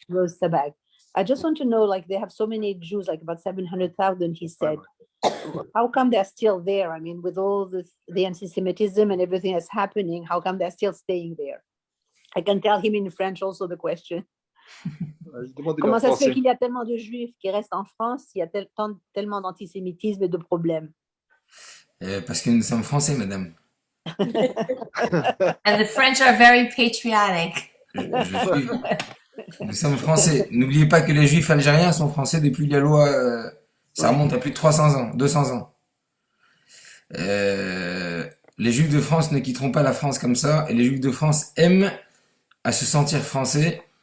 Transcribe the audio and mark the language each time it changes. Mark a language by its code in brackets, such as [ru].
[en] Rose Tabag. I just want to know, like, they have so many Jews, like about 700,000, he said. How come they're still there? I mean, with all the anti-Semitism and everything that's happening, how come they're still staying there? I can tell him in French also the question. [fr] Comment ça se fait qu'il y a tellement de Juifs qui restent en France, il y a tellement d'antisémitisme et de problèmes? parce que nous sommes français, madame. [en] And the French are very patriotic. [fr] Nous sommes français. N'oubliez pas que les Juifs algériens sont français depuis la loi. Ça remonte à plus de 300 ans, 200 ans. Les Juifs de France ne quitteront pas la France comme ça. Et les Juifs de France aiment à se sentir français.